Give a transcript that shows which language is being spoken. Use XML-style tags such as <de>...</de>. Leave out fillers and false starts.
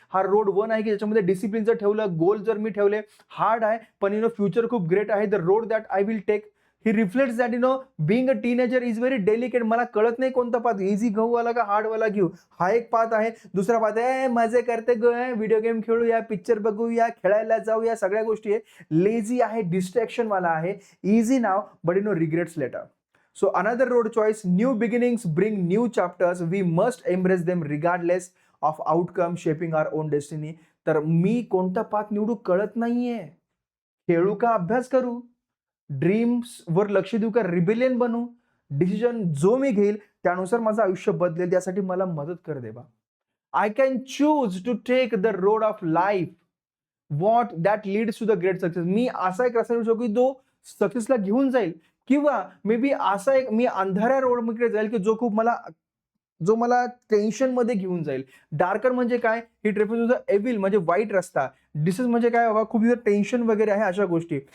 <mr>हा रोड 1 आहे, की ज्याच्यामध्ये डिसिप्लिन जर ठेवलं, गोल जर मी ठेवले, हार्ड आहे, पण फ्युचर खूप ग्रेट आहे.</mr> <en>The road that I will take ही reflects that being a teenager is very delicate.</en> <mr>मला कळत नाही कोणता पाथ, इझी घेऊ वाला का हार्ड वाला घेऊ. हा एक पाथ आहे. दुसरा पाथ आहे मजे करते व्हिडिओ गेम खेळूया, पिक्चर बघूया, खेळायला जाऊया, सगळ्या गोष्टी आहे. लेझी आहे, डिस्ट्रॅक्शन वाला आहे.</mr> <en>Easy now but regrets later. So another road choice, new beginnings bring new chapters. We must embrace them regardless of outcome, shaping our own destiny.</en> <mr>तर मी कोणता पाथ निवडू कळत नाहीये. खेळू का अभ्यास करू? ड्रीम्स वर लक्ष देऊ का रिबेलियन बनू? डिसिजन जो मी घेईल त्यानुसार माझं आयुष्य बदलेल. त्यासाठी मला मदत कर देवा.</mr> <en>I can choose to take the road of life. What that leads to the great success.</en> <mr>मी असा एक रस्ता निवडू शकतो की जो सक्सेसला घेऊन जाईल, किंवा मे बी असा एक मी अंधाऱ्या रोडकडे जाईल की जो मला टेन्शनमध्ये घेऊन जाईल. डार्कर म्हणजे काय?</mr> <en>it refers to the evil,</en> <mr>म्हणजे वाईट रस्ता. डिसीज म्हणजे काय बाबा, खूप टेन्शन वगैरे आहे, अशा गोष्टी.</mr>